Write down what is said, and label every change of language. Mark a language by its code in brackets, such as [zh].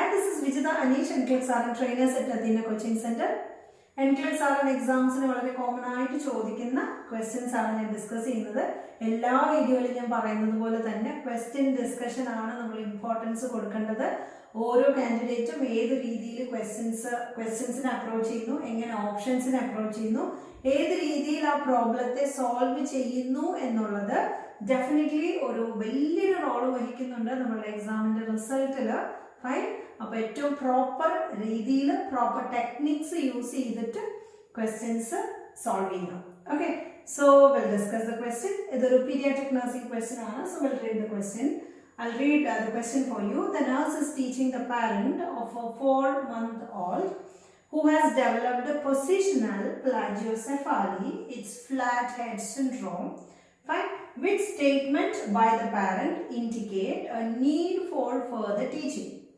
[en] is Vijita Anish, NCLEX RN trainers at Athena Coaching Center. [ml] NCLEX RN exams in വളരെ common ആയിട്ട് ചോദിക്കുന്ന questions ആണ് ഞാൻ discuss ചെയ്യുന്നത്. എല്ലാ വീഡിയോയിലും ഞാൻ പറയുന്നത് പോലെ തന്നെ ക്വസ്റ്റ്യൻ ഡിസ്കഷൻ ആണ് നമ്മൾ ഇമ്പോർട്ടൻസ് കൊടുക്കേണ്ടത്. ഓരോ കാൻഡിഡേറ്റും ഏത് രീതിയിൽ ക്വസ്റ്റ്യൻസിനെ അപ്രോച്ച് ചെയ്യുന്നു, എങ്ങനെ ഓപ്ഷൻസിനെ അപ്രോച്ച് ചെയ്യുന്നു, ഏത് രീതിയിൽ ആ പ്രോബ്ലത്തെ സോൾവ് ചെയ്യുന്നു എന്നുള്ളത് ഡെഫിനറ്റ്ലി ഒരു വലിയൊരു റോൾ വഹിക്കുന്നുണ്ട് നമ്മുടെ എക്സാമിന്റെ റിസൾട്ടിൽ. ഫൈൻ. അപ്പോൾ ഏറ്റവും പ്രോപ്പർ രീതിയിൽ പ്രോപ്പർ ടെക്നിക്സ് യൂസ് ചെയ്തിട്ട് ക്വസ്റ്റ്യൻസ് സോൾവ് ചെയ്യണം. [en] Okay, so will discuss the question. [ml] ഇതൊരു പീഡിയാട്രിക് നഴ്സിംഗ് ക്വസ്റ്റ്യൻ ആണ്. [en] So will read the question. I'll read the question for you. The nurse is teaching the parent of a 4-month-old who has developed a positional plagiocephaly, it's flat head syndrome. Fine. Which statement by the parent indicate a need for further teaching?